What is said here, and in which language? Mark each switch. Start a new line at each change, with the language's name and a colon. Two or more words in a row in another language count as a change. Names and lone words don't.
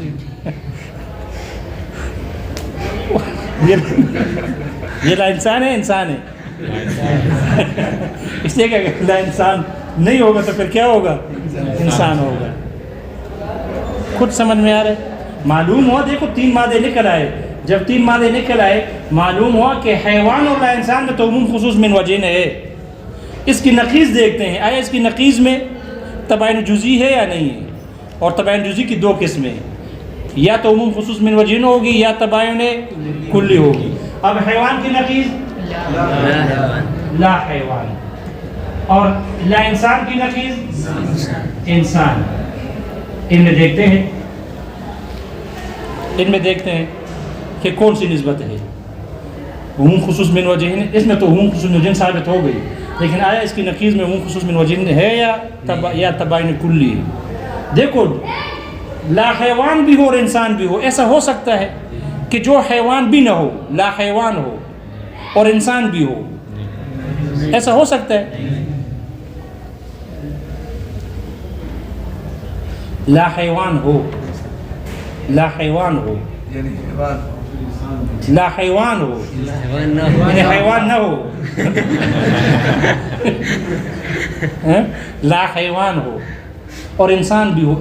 Urdu: یہ لا انسان ہے, انسان ہے. اس لیے کہ اگر لا انسان نہیں ہوگا تو پھر کیا ہوگا, انسان ہوگا. خود سمجھ میں آ رہا ہے. معلوم ہوا دیکھو 3 مادے نکل آئے. جب 3 مادے نکل آئے معلوم ہوا کہ حیوان اور لا انسان میں تو عموم خصوص من وجہین ہے. اس کی نقیض دیکھتے ہیں, آیا اس کی نقیض میں تباین جزئی ہے یا نہیں ہے. اور تباین جزئی کی 2 قسمیں, یا تو عموم خصوص من وجہین ہوگی یا تباین کلی ہوگی. اب حیوان کی نقیض لا حیوان, اور لا انسان کی نقیض انسان. ان میں دیکھتے ہیں کہ کون سی نسبت ہے. عموم خصوص من وجہین, اس میں تو عموم خصوص من وجہین ثابت ہو گئی, لیکن آیا اس کی نقیض میں عموم خصوص من وجہین ہے یا تباین کلی ہے. دیکھو لا حیوان بھی ہو اور انسان بھی ہو. ایسا ہو سکتا ہے کہ جو حیوان بھی نہ ہو, لا حیوان ہو اور انسان بھی ہو, ایسا ہو سکتا ہے. لا حیوان ہو, لا حیوان ہو, لا حیوان ہو یعنی حیوان نہ ہو, لا حیوان ہو اور انسان بھی ہو.